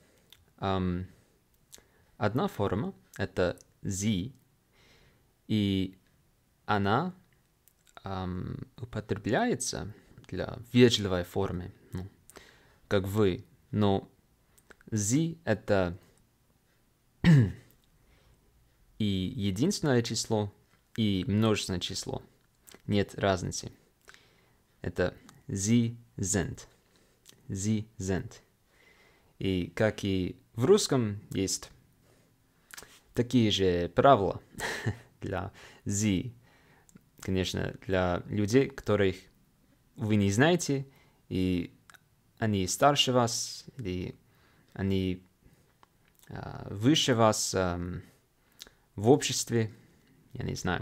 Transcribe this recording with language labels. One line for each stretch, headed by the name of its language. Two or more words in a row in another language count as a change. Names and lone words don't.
Russian: Одна форма — это Sie, и она употребляется для вежливой формы, как вы, но Sie — это и единственное число, и множественное число. Нет разницы. Это
German: Sie sind. Sie sind.
Russian: И как и в русском есть такие же правила для Sie. Конечно, для людей, которых вы не знаете, и они старше вас, или они выше вас в обществе, я не знаю.